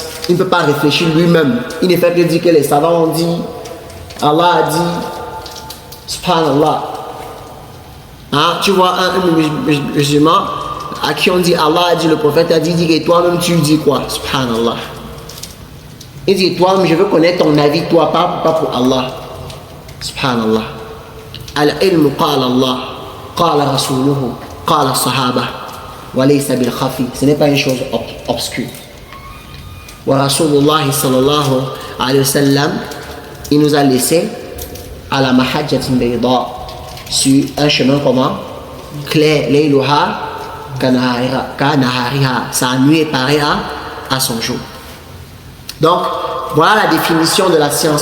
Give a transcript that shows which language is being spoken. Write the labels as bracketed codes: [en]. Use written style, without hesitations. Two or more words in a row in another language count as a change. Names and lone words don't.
[fr] Il ne peut pas réfléchir lui-même. Il ne fait que dire que les savants ont dit, Allah a dit, subhanallah. Hein? Tu vois un musulman à qui on dit Allah a dit, le prophète a dit, et toi-même tu dis quoi? Subhanallah. Il dit, toi-même, je veux connaître ton avis, toi, pas pour Allah. Subhanallah. [ar] العلم قال الله، قال رسوله، قال الصحابة، وليس بالخافي. [fr] Ce n'est pas une chose obscure. [ar] ورسول الله صلى الله عليه وسلم, [fr] il nous a laissé à la [ar] محجة بيضاء, [fr] sur un chemin comment? [ar] Clair, ليلها كنهارها. [fr] Sa nuit est pareille à son jour. Donc, voilà la définition de la science.